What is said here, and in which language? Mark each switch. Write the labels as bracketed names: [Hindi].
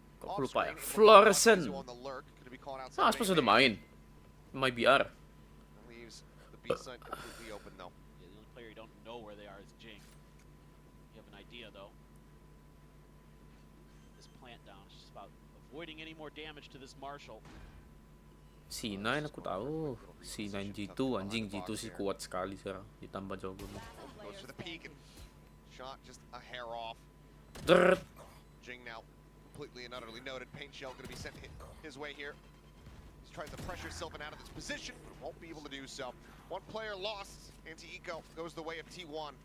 [Indonesian] Kok aku lupa ya? Fluorescent. Ah, pas udah main. [English] My BR. Leaves the B side completely open though. Yeah, the only player you don't know where they are is Jing. You have an idea though. This plant down is just about avoiding any more damage to this Marshall. [Indonesian] C9 aku tahu. C9 G2 anjing G2 sih kuat sekali sekarang ditambah jago. [English] Goes for the peak and shot just a hair off. Drrrt. Jing now completely and utterly noted. Paint shell going to be sent his way here. He's trying to pressure Sylvan out of this position, but won't be able to do so. One player lost. Anti-Eco goes the way of T1.